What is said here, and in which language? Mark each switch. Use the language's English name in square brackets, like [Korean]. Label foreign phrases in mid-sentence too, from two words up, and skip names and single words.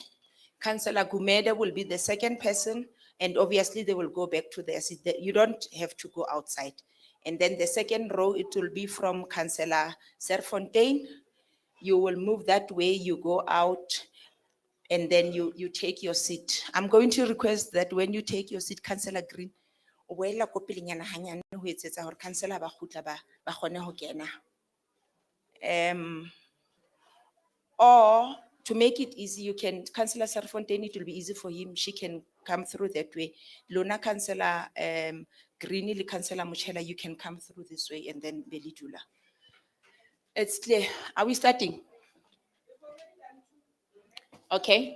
[English] Councillor Gumede will be the second person and obviously they will go back to their seat. You don't have to go outside. And then the second row, it will be from Councillor Serfontaine. You will move that way, you go out and then you take your seat. I'm going to request that when you take your seat, Councillor Green, [Southern Sotho] o boela ko pelenyana hanyane ho etsetsa hore councillor ba kgutla ba kgone ho kena. [English] Or to make it easy, you can, Councillor Serfontaine, it will be easy for him. She can come through that way. [Southern Sotho] Lona Councillor Greeny, le Councillor Muchela, [English] you can come through this way and then Belidula. It's clear. Are we starting? Okay.